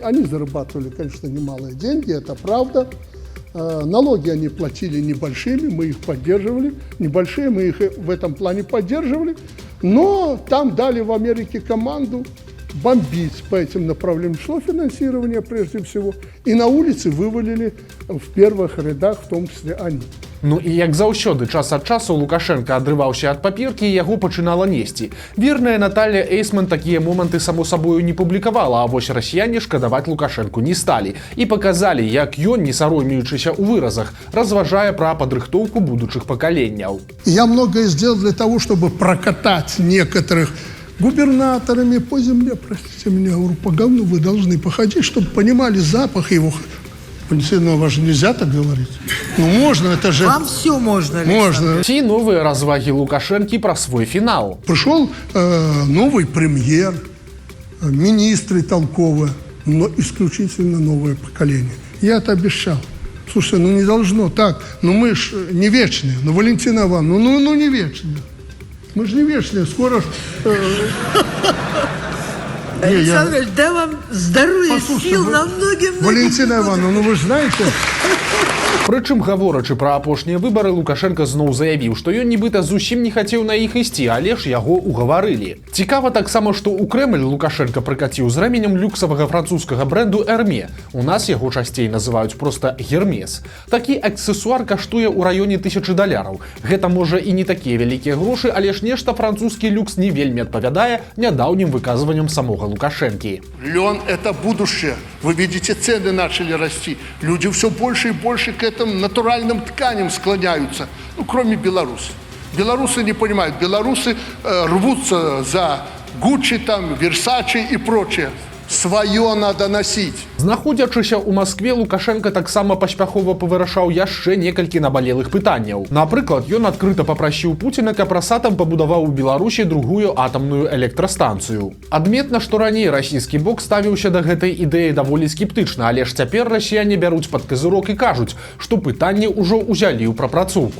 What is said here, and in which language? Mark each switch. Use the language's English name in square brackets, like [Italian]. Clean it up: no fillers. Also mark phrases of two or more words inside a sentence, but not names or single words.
[Russian] Они зарабатывали, конечно, немалые деньги, это правда. Налоги они платили небольшими, мы их поддерживали. Небольшие, мы их в этом плане поддерживали. Но там дали в Америке команду бомбить по этим направлениям. Шло финансирование прежде всего. И на улице вывалили в первых рядах, в том числе они. [Belarusian] Ну і як заўсёды, час ад часу Лукашэнка адрываўся ад паперкі і яго пачынала несці. Верная Наталья Эйсман такія моманты само сабою не публікавала, а вось расіяне шкадаваць Лукашэнку не сталі. І паказалі, як ён, не саромеючыся ў выразах, разважае пра падрыхтоўку будучых пакаленняў. [Russian] Я многое сделал для того, чтобы прокатать некоторых губернаторами по земле, простите меня, говорю, по говну вы должны походить, чтобы понимали запах его. Ну, вам же нельзя так говорить. Ну, можно, это же... Вам все можно, Можно. [Belarusian] Ці новыя развагі Лукашэнкі пра свой фінал. [Russian] Пришел новый премьер, министры толковые, но исключительно новое поколение. Я это обещал. Слушай, ну не должно так. Ну мы ж не вечные. Ну, Валентина Ивановна, ну не вечные. Мы же не вечные. Скоро... Александр Ильич, дай вам здоровья, сил на многие-многие... Валентина Ивановна, ну вы же знаете... [Belarusian] Прычым, гаворачы пра апошнія выбары, Лукашэнка зноў заявіў, што ён нібыта зусім не хацеў на іх ісці, але ж яго угаварылі. Цікава таксама, што ў Крэмль Лукашэнка прыкаціў з рэменем люксавага французскага брэнду «Эрме». У нас яго часцей называюць проста «Гермес». Такі аксесуар каштуе ў раёне $1000. Гэта можа і не такія вялікія грошы, але ж нешта французскі люкс не вельмі адпавядае нядаўнім выказванням самога Лукашэнкі. [Russian] Лен – это будущее. Вы видите, цены начали расти. Люди все больше и больше к этим натуральным тканям склоняются. Ну, кроме белорусов. Белорусы не понимают. Белорусы рвутся за Гуччи, там, Версачи и прочее. Свое надо носить. [Belarusian] Знаходзячыся ў Маскве, Лукашенко таксама паспяхова павырашаў яшчэ некалькі набалелых пытанняў. Напрыклад, ён адкрыта папрасіў Пуціна, каб Росатом пабудаваў у Беларусі другую атамную электрастанцыю. Адметна, што раней расійскі бок ставіўся да гэтай ідэі даволі скептычна, але ж цяпер расіяне бяруць пад казырок і кажуць, што пытанне ўжо ўзялі ў прапрацоўку.